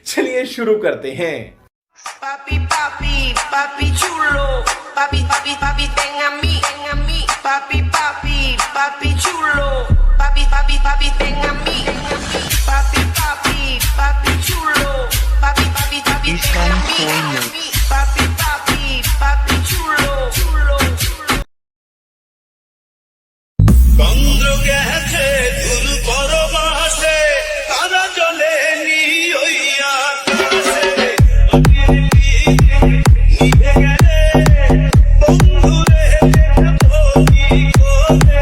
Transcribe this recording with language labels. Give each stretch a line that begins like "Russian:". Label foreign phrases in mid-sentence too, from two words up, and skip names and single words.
Hindi: चलिए शुरू करते हैं।
Spanish: Papi, papi, papi chulo, papi, papi, papi, ven a mí, papi, papi, papi chulo, papi, papi, papi, ven a mí, papi, papi, papi chulo, papi, papi, papi, ven a mí, papi, papi, papi chulo, chulo, chulo.
Bangla: চন্দ্র গেছে দূর পরবাসে, তারা চলে নি ওই আকাশে, নিভে গেলে বন্ধুরে দেখবো কি করে।